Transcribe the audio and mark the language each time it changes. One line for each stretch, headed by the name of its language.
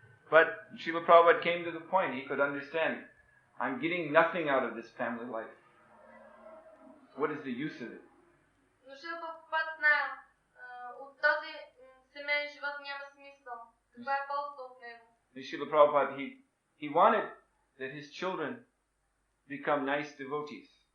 English: But Srila Prabhupada came to the point, he could understand, I'm getting nothing out of this family life. What is the use of it?
Bulgarian: Но Шрила Прабхупада знае, от този семейен живот няма смисъл. Каква е ползата от него?
English: Srila Prabhupada, he wanted that his children become nice devotees.